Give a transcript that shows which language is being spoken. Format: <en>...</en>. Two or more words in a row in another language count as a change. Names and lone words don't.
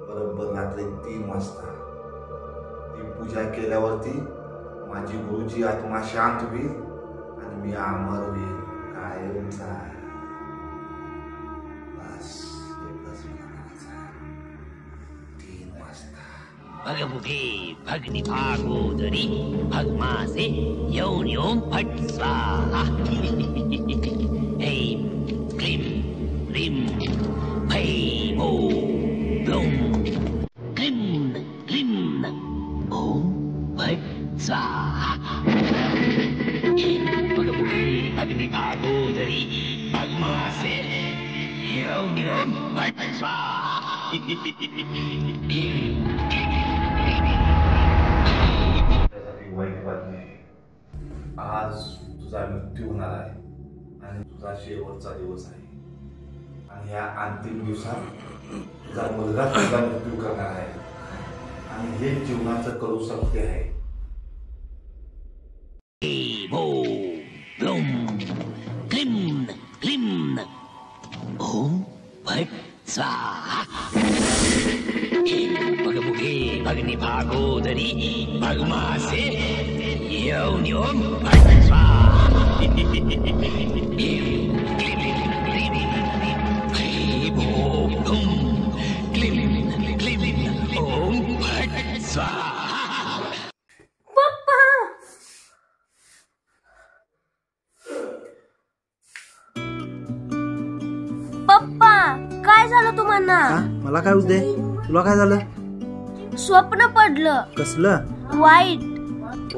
<mr>बरोबर रात्री 3 वाजता ती पूजा केल्यावरती माझी गुरुची आत्मा शांत होईल आणि मी अमर होईल कायमचा. बस एकच म्हणायचं 3 वाजता.</mr> <sa>भगमुखे भग्निभागोदरी भग्मासे यौन्यों फट स्वाहा. ऐं क्लीं ह्रीं भैं ॐ ब्लूं क्लीं क्लीं ॐ फट स्वाहा. भगमुखे भग्निभागोदरी भग्मासे यौन्यों फट स्वाहा.</sa> <mr>त्यासाठी वाईट बातमी आहे. आज तुझा मृत्यू होणार आहे आणि तुझा शेवटचा दिवस आहे आणि या अंतिम दिवसात तुझा मुलगा तुझा मृत्यू करणार आहे आणि हे जीवनाचं कडू सत्य आहे.</mr> <sa>ब्लूं क्लीं क्लीं ॐ फट स्वाहा. भगमुखे भग्निभागोदरी भग्मासे यौन्यों फट स्वाहा. क्लीं क्लीं ॐ फट स्वाहा.</sa> <mr>पप्पा पप्पा काय झालं तुम्हाला? हा मला काय होते? तुला काय झालं? स्वप्न पडलं कसलं? वाईट.</mr>